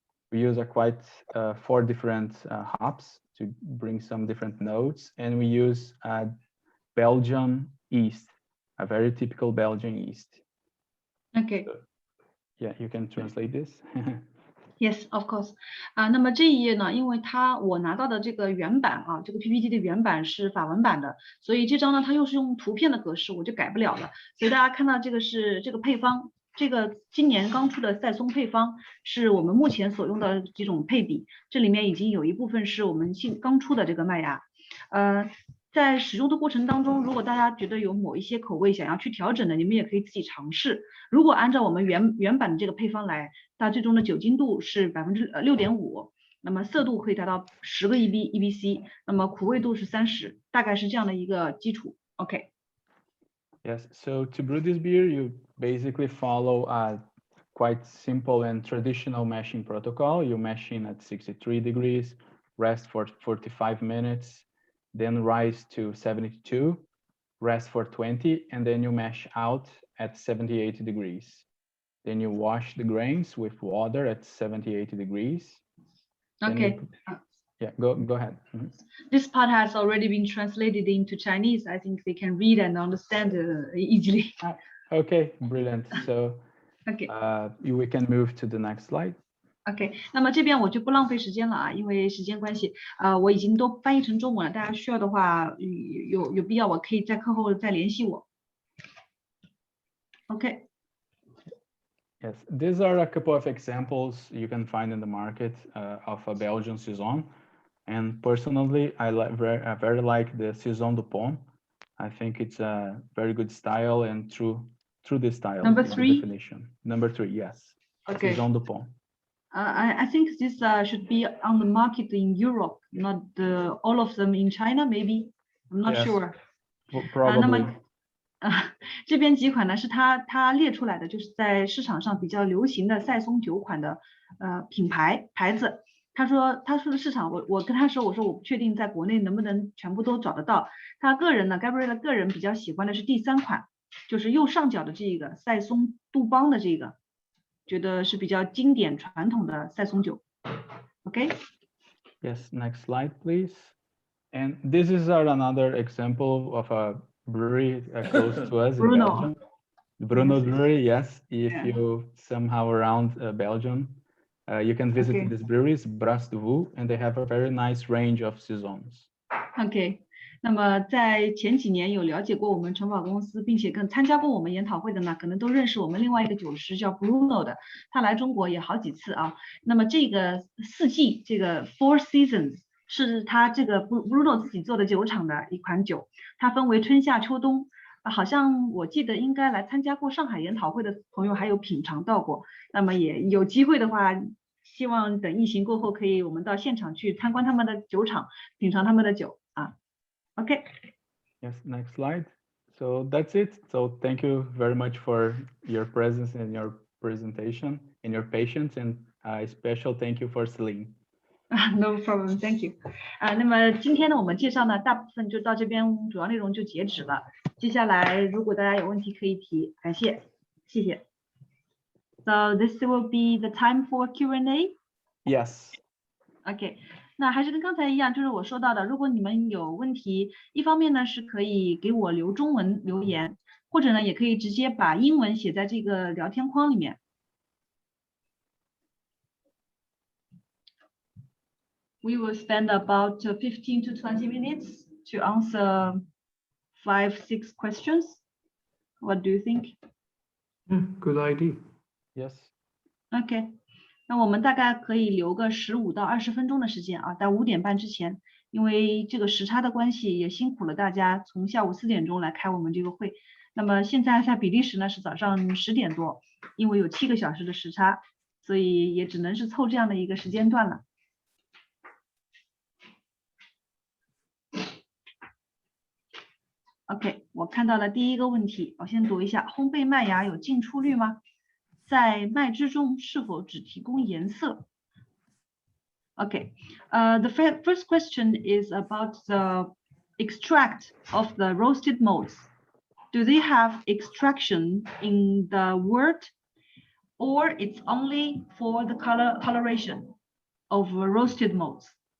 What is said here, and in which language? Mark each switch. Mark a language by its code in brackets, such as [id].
[en] We use quite 4 different hops to bring some different notes, and we use Belgian yeast, a very typical Belgian yeast. Okay. So, yeah, you can translate this. Yes, of course. [zh] 那么这一页呢，因为我拿到的这个原版啊，这个 PPT 的原版是法文版的，所以这张呢它又是用图片的格式，我就改不了了。所以大家看到这个是这个配方。这个今年刚出的赛松配方是我们目前所用的几种配比，这里面已经有一部分是我们刚出的这个麦芽。在使用的过程当中，如果大家觉得有某一些口味想要去调整的，你们也可以自己尝试。如果按照我们原版的这个配方来，它最终的酒精度是6.5%，那么色度可以达到10个 EBC， 那么苦味度是30，大概是这样的一个基础。 OK。 [en] Yes, so to brew this beer, you basically follow a quite simple and traditional mashing protocol. You mash in at 63 degrees, rest for 45 minutes, then rise to 72, rest for 20, and then you mash out at 78 degrees. Then you wash the grains with water at 78 degrees. Okay. Yeah, go ahead. This part has already been translated into Chinese. I think they can read and understand easily. Okay, brilliant. So okay. We can move to the next slide. [zh] OK， 那么这边我就不浪费时间了啊，因为时间关系，我已经都翻译成中文了，大家需要的话，有必要我可以在课后再联系我。 OK。 [en] Yes, these are a couple of examples you can find in the market of a Belgian Saison. And personally, I very like the Saison du Pont. I think it's a very good style and through this style. Number 3. Definition. Number 3, yes. Okay. Saison du Pont. I think this should be on the market in Europe, not all of them in China, maybe. I'm not sure. Probably. [zh] 那么这边几款呢是他列出来的，就是在市场上比较流行的赛松酒款的牌子。他说的市场，我跟他说，我说我不确定在国内能不能全部都找得到。他个人呢 ，Gabriel 的个人比较喜欢的是第3款，就是右上角的这个赛松杜邦的这个，觉得是比较经典传统的赛松酒。 OK? [en] Yes, next slide, please. And this is another example of a brewery close to us in Belgium. Bruno Brewery, yes. If you somehow around Belgium, you can visit this breweries, Bras de Vaux, and they have a very nice range of saisons. OK. [zh] 那么在前几年有了解过我们城堡公司，并且参加过我们研讨会的呢，可能都认识我们另外一个酒师叫 Bruno 的，他来中国也好几次啊。那么这个4季，这个 Four Seasons 是他这个 Bruno 自己做的酒厂的一款酒，它分为春夏秋冬。好像我记得应该来参加过上海研讨会的朋友还有品尝到过。那么也有机会的话，希望等疫情过后，可以我们到现场去参观他们的酒厂，品尝他们的酒啊。 Okay. [en] Yes, next slide. So that's it. So thank you very much for your presence and your presentation and your patience, and a special thank you for Celine. No problem, thank you. [zh] 那么今天呢，我们介绍呢，大部分就到这边，主要内容就截止了。接下来，如果大家有问题可以提，感谢，谢谢。 [en] So this will be the time for Q&A. Yes. Okay. [zh] 那还是跟刚才一样，就是我说到的，如果你们有问题，一方面呢是可以给我留中文留言，或者呢也可以直接把英文写在这个聊天框里面。 [en] We will spend about 15 to 20 minutes to answer 5-6 questions. What do you think? Good idea. Yes. Okay. [zh] 那我们大概可以留个15到20分钟的时间啊，在5点半之前，因为这个时差的关系，也辛苦了大家从下午4点钟来开我们这个会。那么现在在比利时呢是早上10点多，因为有7个小时的时差，所以也只能是凑这样的一个时间段了。 OK， 我看到了第一个问题，我先读一下：烘焙麦芽有进出率吗？在麦汁中是否只提供颜色 ？ [en] Okay, the first question is about the extract of the roasted malts. Do they have extraction in the wort, or it's only for the coloration of roasted malts?